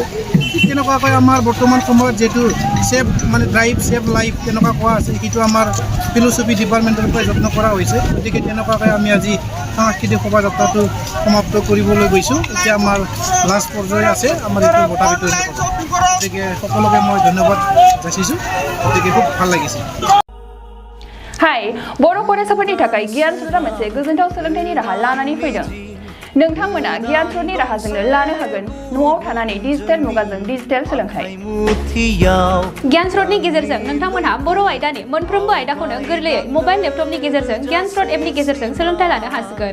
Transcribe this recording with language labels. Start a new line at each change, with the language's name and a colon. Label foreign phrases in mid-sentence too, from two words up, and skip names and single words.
Assamese: ঠিক তেনেকুৱাকৈ আমাৰ বৰ্তমান সময়ত যিহেতু ছেভ মানে
English: drive save life
Assamese: তেনেকুৱা কোৱা আছে, সেইটো আমাৰ
English: philosophy department
Assamese: পৰাই যত্ন কৰা হৈছে। গতিকে তেনেকুৱাকৈ আমি আজি সাংস্কৃতিক শোভাযাত্ৰাটো সমাপ্ত কৰিবলৈ গৈছোঁ। এতিয়া আমাৰ লাষ্ট পৰ্যায় আছে আমাৰ এইটো বঁটা বিতৰণি সভা। গতিকে সকলোকে মই ধন্যবাদ যাচিছোঁ। গতিকে খুব ভাল লাগিছে।
Bodo: हाय बर' फरायसाफोरनि थाखाय गियान स्रोतआ मोनसे गोजोनथाव सोलोंथाइनि राहा लानानै फैदों। नोंथांमोना गियान स्रोतनि राहाजोंनो लानो हागोन न'आव थानानै डिजिटेल मुगाजों डिजिटेल सोलोंथाइ। गियान स्रोतनि गेजेरजों नोंथांमोनहा बर' आयदानि मोनफ्रोमबो आयदाखौनो गोरलैयै
English: mobile laptop
Bodo: गेजेरजों गियान स्रोत एपनि गेजेरजों सोलोंथाइ लानो हासिगोन।